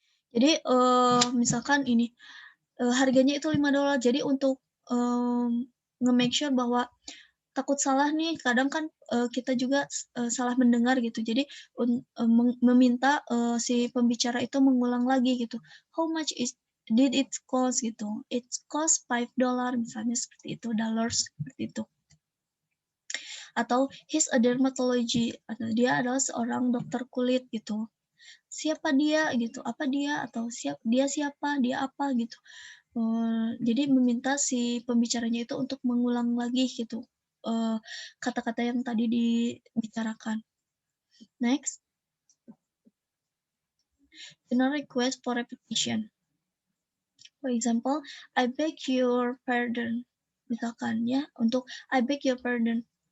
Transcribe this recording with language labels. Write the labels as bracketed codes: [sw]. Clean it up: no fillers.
[id] Jadi misalkan ini harganya itu $5. Jadi untuk nge-make sure bahwa takut salah nih, kadang kan kita juga salah mendengar gitu. Jadi meminta si pembicara itu mengulang lagi gitu. [en] How much did it cost [id] gitu? [en] It cost [id] $5 misalnya, seperti itu, dollars seperti itu. Atau [en] he's a dermatology, [id] atau dia adalah seorang dokter kulit gitu. Siapa dia gitu? Apa dia, atau dia siapa? Dia apa gitu. Jadi meminta si pembicaranya itu untuk mengulang lagi gitu kata-kata yang tadi dibicarakan. [en] Next. General request for repetition. For example, I beg your pardon. [id] Misalkan ya, untuk [en] I beg your pardon.